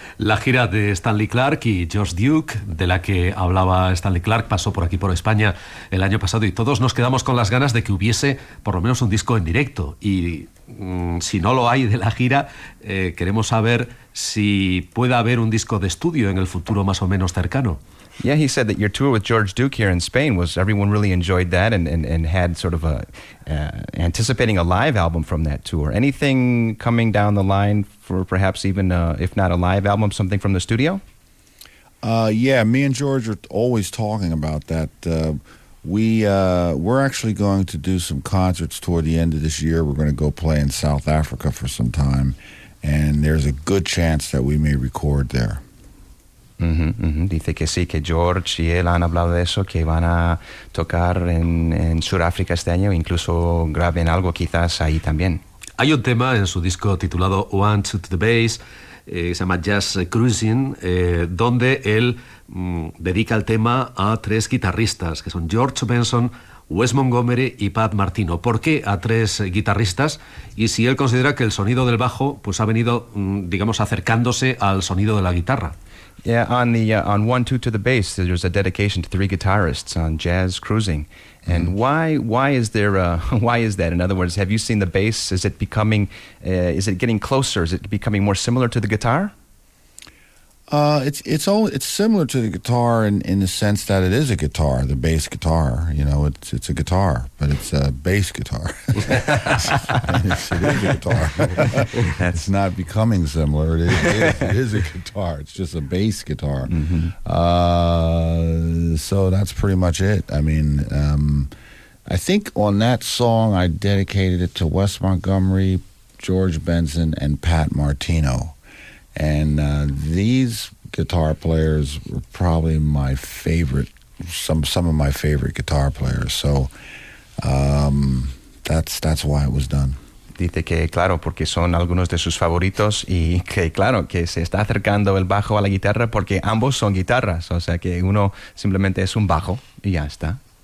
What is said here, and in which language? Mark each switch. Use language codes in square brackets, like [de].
[es] La gira de Stanley Clark y George Duke, de la que hablaba Stanley Clark, pasó por aquí, por España, el año pasado, y todos nos quedamos con las ganas de que hubiese por lo menos un disco en directo. Y si no lo hay de la gira, queremos saber si puede haber un disco de estudio en el futuro más o menos cercano. [en] Yeah, he said that your tour with George Duke here in Spain was, everyone really enjoyed that and had sort of a anticipating a live album from that tour. Anything coming down the line for perhaps even, if not a live album, something from the studio? Yeah, me and George are always talking about that. We're actually going to do some concerts toward the end of this year. We're going to go play in South Africa for some time, and there's a good chance that we may record there. [es] Dice que sí, que George y él han hablado de eso, que van a tocar en Sudáfrica este año, incluso graben algo quizás ahí también. Hay un tema en su disco titulado One to the Bass, que se llama Jazz Cruising, donde él dedica el tema a tres guitarristas, que son George Benson, Wes Montgomery y Pat Martino. ¿Por qué a tres guitarristas? Y si él considera que el sonido del bajo pues ha venido, digamos, acercándose al sonido de la guitarra. [en] Yeah, on the on One, Two to the Bass, there's a dedication to three guitarists on Jazz Cruising. And why is that? In other words, have you seen the bass? Is it becoming, is it getting closer? Is it becoming more similar to the guitar? It's similar to the guitar in the sense that it is a guitar, the bass guitar. You know, it's a guitar, but it's a bass guitar. it is a guitar. It's not becoming similar. It is a guitar. It's just a bass guitar. Mm-hmm. So that's pretty much it. I mean, I think on that song I dedicated it to Wes Montgomery, George Benson, and Pat Martino. And these guitar players were probably my favorite, some of my favorite guitar players. So that's why it was done. [es] dice que claro, porque son algunos de sus favoritos y que claro, que se está acercando el bajo a la guitarra porque ambos son guitarras, o sea que uno simplemente es un bajo y ya está.